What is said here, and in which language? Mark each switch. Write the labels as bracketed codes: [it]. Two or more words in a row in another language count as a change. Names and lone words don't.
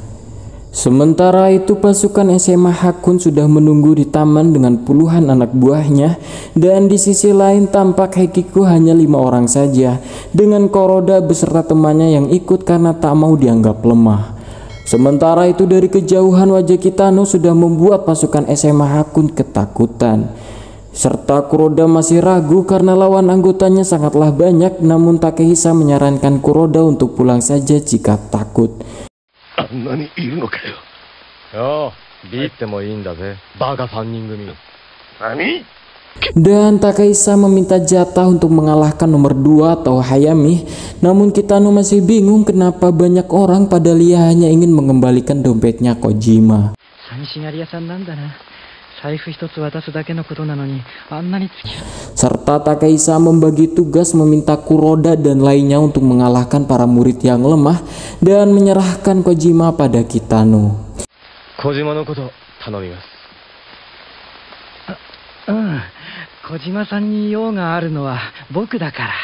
[id] Sementara itu pasukan SMA Hakun sudah menunggu di taman dengan puluhan anak buahnya, dan di sisi lain tampak Heikiku hanya 5 orang saja dengan Kuroda beserta temannya yang ikut karena tak mau dianggap lemah. Sementara itu dari kejauhan wajah Kitano sudah membuat pasukan SMA Hakun ketakutan. Serta Kuroda masih ragu karena lawan anggotanya sangatlah banyak, namun Takehisa menyarankan Kuroda untuk pulang saja jika takut. [ja] あんなにいるのかよ。よう、ビってもいいんだぜ。バカ3人組。何？ [id] Dan Takehisa meminta jatah untuk mengalahkan nomor 2 atau Hayami. Namun Kitano masih bingung kenapa banyak orang padahal ia hanya ingin mengembalikan dompetnya Kojima. [ja] 寂しがり屋さんなんだな。財布一つ渡すだけのことなのにあんなに付き合う。 [id] Serta Takehisa membagi tugas meminta Kuroda dan lainnya untuk mengalahkan para murid yang lemah dan menyerahkan Kojima pada Kitano. [ja] 小島のこと頼みます。小島さんに用があるのは僕だから。